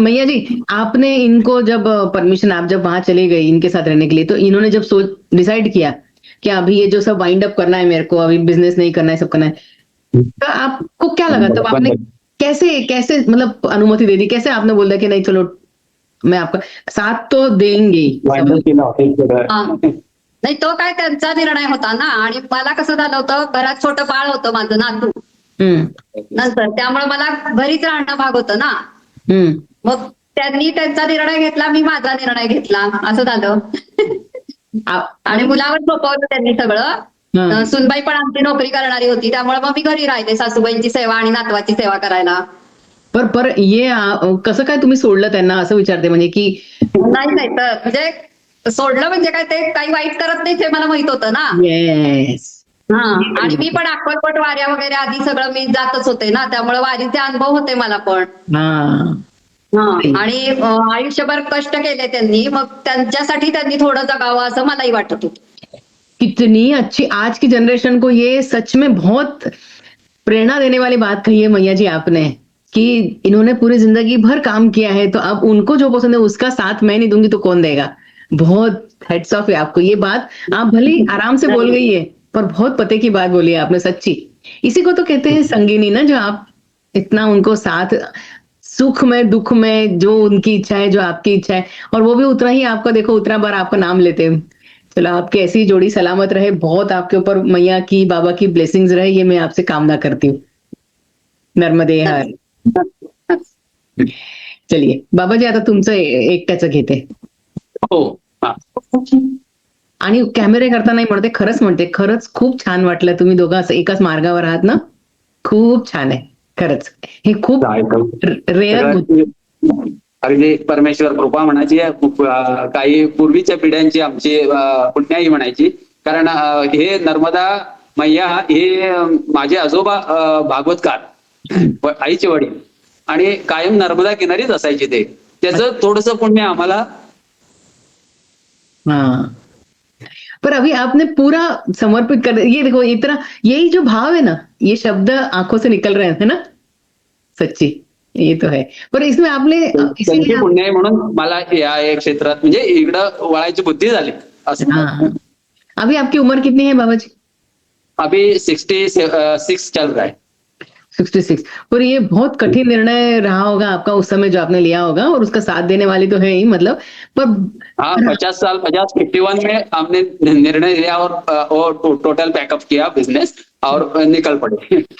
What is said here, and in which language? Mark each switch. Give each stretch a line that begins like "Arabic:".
Hindi: मैया जी, आपने इनको जब परमिशन, आप जब वहां चले गए इनके साथ रहने के लिए, तो इन्होंने जब सोच डिसाइड किया कि अभी ये जो सब वाइंड अप करना है, मेरे को अभी बिजनेस नहीं करना है, सब करना है, तो आपको क्या लगा तब? आपने कैसे कैसे मतलब अनुमति दे दी? कैसे आपने बोला कि नहीं चलो मैं आपका साथ तो देंगे ही?
Marathi: हा. नाही तो काय त्यांचा निर्णय होता ना, आणि मला कसं झालं होतं, घरात छोटं बाळ होतं माझं नातू नंतर, त्यामुळे मला घरीच राहणं भाग होतं ना. मग त्यांनी त्यांचा निर्णय घेतला, मी माझा निर्णय घेतला, असं झालं. आणि मुलावर सोपवलं त्यांनी सगळं. सुनबाई पण आमची नोकरी करणारी होती, त्यामुळे मग मी घरी राहिले सासूबाईंची सेवा आणि नातवाची सेवा करायला.
Hindi: पर ये
Marathi: कसं काय तुम्ही सोडलं त्यांना, असं विचारते म्हणजे की? नाही तर म्हणजे सोडलं म्हणजे काय, ते काही वाईट करत नाही हे मला माहित होतं ना.
English: Yes.
Marathi: हा, आणि मी पण अक्कलकोट वाऱ्या वगैरे आधी सगळं मी जातच होते ना, त्यामुळे वारीचे अनुभव होते मला पण. हा, आणि आयुष्यभर कष्ट केले त्यांनी, मग त्यांच्यासाठी त्यांनी थोडं जगावं असं मलाही वाटत होतं.
Hindi: कितनी अच्छी आज की जनरेशन को ये सच में बहुत प्रेरणा देने वाली बात कही है मैया जी आपने, कि इन्होंने पूरी जिंदगी भर काम किया है, तो अब उनको जो पसंद है उसका साथ मैं नहीं दूंगी तो कौन देगा। बहुत हेड्स ऑफ है आपको। ये बात आप भले आराम से बोल गई है, पर बहुत पते की बात बोली है आपने, सच्ची। इसी को तो कहते हैं संगिनी ना, जो आप इतना उनको साथ, सुख में दुख में, जो उनकी इच्छा है, जो आपकी इच्छा है, और वो भी उतना ही आपका, देखो उतना बार आपका नाम लेते हैं। चलो आपकी ऐसी जोड़ी सलामत रहे, बहुत आपके ऊपर मैया की, बाबा की ब्लेसिंग्स रहे, ये मैं आपसे कामना करती हूँ। नर्मदे हर.
Marathi: चलिए बाबाजी, आता तुमचं एकट्याचं घेते. हो. आणि कॅमेरे करता नाही म्हणते, खरंच म्हणते, खरंच खूप छान वाटलं. तुम्ही दोघं असं एकाच मार्गावर आहात ना, खूप छान आहे खरंच. हे खूप रेअर. अगदी परमेश्वर कृपा म्हणायची. काही पूर्वीच्या पिढ्यांची आमची पुण्याई म्हणायची, कारण हे नर्मदा मैया हे माझे आजोबा भागवतकार, आईचे वडील, आणि कायम नर्मदा किनारीच असायचे ते. त्याचं थोडस पुण्य आम्हाला.
Hindi: हाँ, पर अभी आपने पूरा समर्पित कर, ये देखो इतना, यही जो भाव है ना, ये शब्द आंखों से निकल रहे हैं ना, सच्ची, ये तो है. पर इसमें आपने
Marathi: त्यांची पुण्य आहे म्हणून मला या क्षेत्रात म्हणजे इकडं वळायची बुद्धी झाली असं.
Hindi: अभी आपकी उम्र कितनी है बाबा जी? अभी 66 चल रहा है. 66. पर ये बहुत कठिन निर्णय रहा होगा आपका उस समय जो आपने लिया होगा, और उसका साथ देने वाली तो है ही, मतलब पर हाँ, 51 में हमने निर्णय लिया और टोटल बैकअप किया बिजनेस और निकल पड़े.